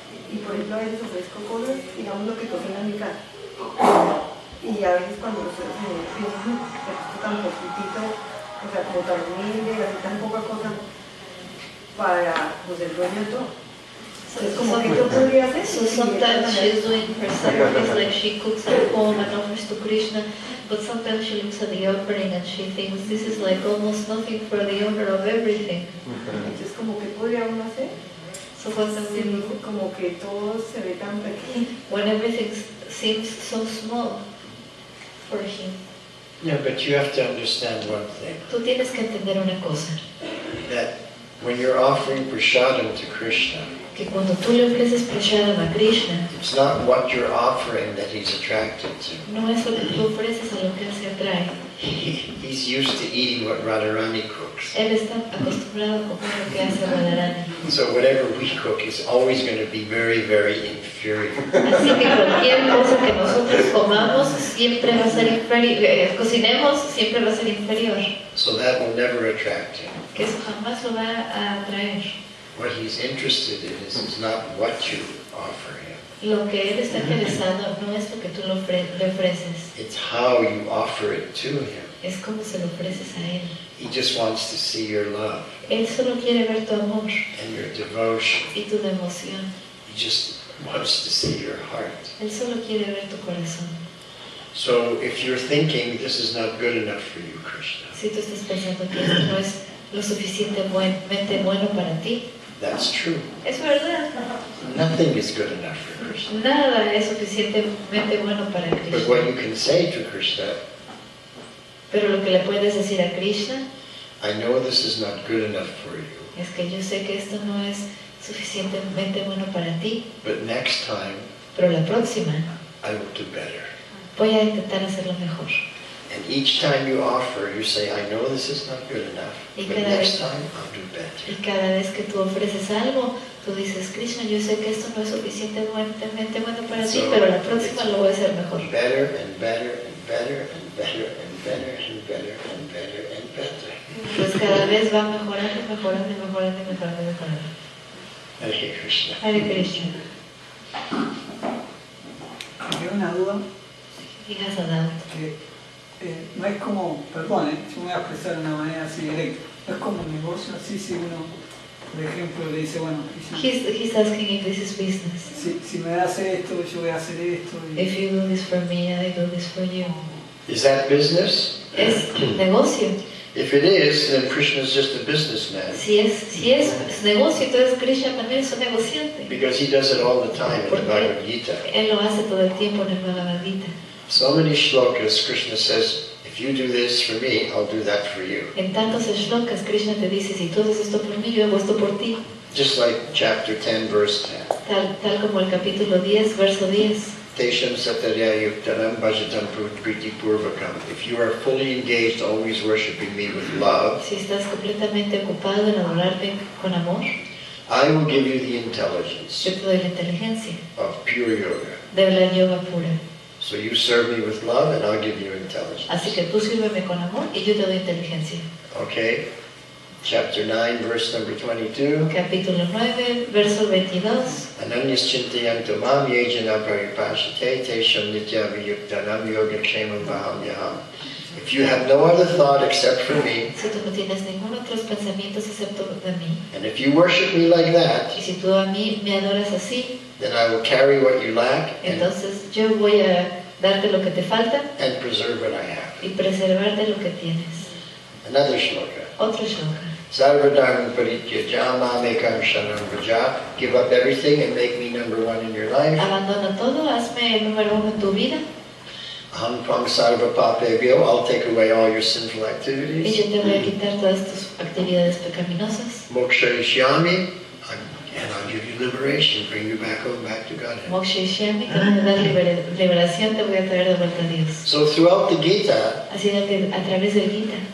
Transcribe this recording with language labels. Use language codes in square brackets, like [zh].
[es] Y por ejemplo a veces ofrezco cosas, digamos lo que cocina en mi casa. Y a veces cuando los suegros me dicen, pero esto tan poquitito, o sea, como tan humilde, así tan poca cosa para pues el dueño de todo. Entonces, como que yo podría hacer. [en] So sometimes she's doing her service, like she cooks at home and offers to Krishna, but sometimes she looks at the offering and she thinks this is like almost nothing for the owner of everything. [es] Entonces, como que podría uno hacer. [en] So what can we do? [es] Como que todo se ve tan pequeño. [en] When everything seems so small for him. Yeah, but you have to understand one thing. [es] Tú tienes que entender una cosa, [en] That when you're offering prasadam to Krishna, [es] que cuando tú le ofreces prashadam a Krishna, [en] it's not what you're offering that he's attracted to. [es] no es lo que tú ofreces a lo que él se atrae. [en] He's used to eating what Radharani cooks. [es] Él está acostumbrado a comer lo que hace Radharani. [en] So whatever we cook is always going to be very, very inferior. [es] Así que cualquier cosa que nosotros comamos siempre va a ser inferior, cocinemos siempre va a ser inferior. [en] So that will never attract him. [es] Que eso jamás lo va a atraer. [en] What he's interested in is not what you offer him. [es] Lo que él está interesado no es lo que tú le ofreces, [en] It's how you offer it to him. [es] es cómo se lo ofreces a él. [en] He just wants to see your love [es] Él solo quiere ver tu amor [en] and your devotion. [es] y tu devoción. [en] He just wants to see your heart. [es] Él solo quiere ver tu corazón. [en] So if you're thinking this is not good enough for you, Krishna, [es] Si tú estás pensando que esto no es lo suficientemente bueno para ti, [en] that's true. [es] es verdad. [en] Nothing is good enough for Krishna. [es] Nada es suficientemente bueno para [en] But what you [es] Krishna. [en] can say to Krishna, [es] Pero lo que le puedes decir a Krishna [en] I know this is not good enough for you, [es] es que yo sé que esto no es suficientemente bueno para ti, [en] but next time [es] pero la próxima [en] I will do better. [es] voy a intentar hacerlo mejor. [en] And each time you offer, you say, I know this is not good enough, [es] Y [en] but [es] cada [en] next time I'll do better. [es] Y cada vez que tú ofreces algo, tú dices, Krishna, yo sé que esto no es suficientemente bueno para ti, pero la próxima lo voy a hacer mejor. [en] Better and better and better and better and better and better and better and better. [es] Pues cada vez va mejorando, mejorando, mejorando, mejorando, mejorando. [sa] Hare Krishna. Hare Krishna. [es] Me queda una duda [en] He has a doubt. [es] que no es como, perdón, yo me voy a expresar de una manera así directa, no es como un negocio así si uno, por ejemplo, le dice, bueno, [en] He's asking if this is business. [es] si me das esto, yo voy a hacer esto. [en] If you do this for me, I do this for you. Is that business? [es] Es negocio. [en] If it is, then Krishna is just a businessman. [es] Si es negocio, entonces Krishna también es un negociante. [en] Because he does it all the time in the Bhagavad Gita. [es] Él lo hace todo el tiempo en el Bhagavad Gita. [en] So many shlokas, Krishna says, if you do this for me, I'll do that for you. [es] En tantos shlokas, Krishna te dice, si tú haces esto por mí, yo hago esto por ti. [en] Just like chapter 10, verse 10. [es] Tal como el capítulo 10, verso 10. [sa] Tesham satarya yuktanam bhajatam priti purvakam. [en] If you are fully engaged, always worshipping me with love, [es] Si estás completamente ocupado en adorarme con amor, [en] I will give you the intelligence [es] Yo te doy la inteligencia [en] of pure yoga. [es] de la yoga pura. [en] So you serve me with love and I'll give you intelligence. [es] Así que tú sírveme con amor y yo te doy inteligencia. [en] Okay? Chapter 9, verse number 22. [es] Capítulo 9, verso 22. [sa] Ananyas chintayanto mam yejana paripashate tesham nitya viyuktanam yogakshemam vaham yaham. [en] If you have no other thought except for me, [es] Si tú no tienes ningún otros pensamientos excepto de mí, [en] and if you worship me like that, [es] y si tú a mí me adoras así, [en] then I will carry what you lack [es] entonces yo voy a darte lo que te falta [en] and preserve what I have. [es] y preservarte lo que tienes. [en] Another shloka. [es] Otro shloka. [sa] Sarvadharma parityajama mekam shanam vraja. [en] Give up everything and make me number one in your life. [es] Abandona todo, hazme el número uno en tu vida [sa] Aham tvam sarva papebhyo. [en] I'll take away all your sinful [es] y [en] activities. [es] yo te voy a quitar todas tus actividades pecaminosas. [sa] Moksharishyami. [en] And I'll give you liberation, bring you back home, back to Godhead. [es] Moksha y Shami, te voy a dar liberación, te voy a traer de vuelta a Dios. [en] So throughout the Gita, [es] Así que a través del Gita,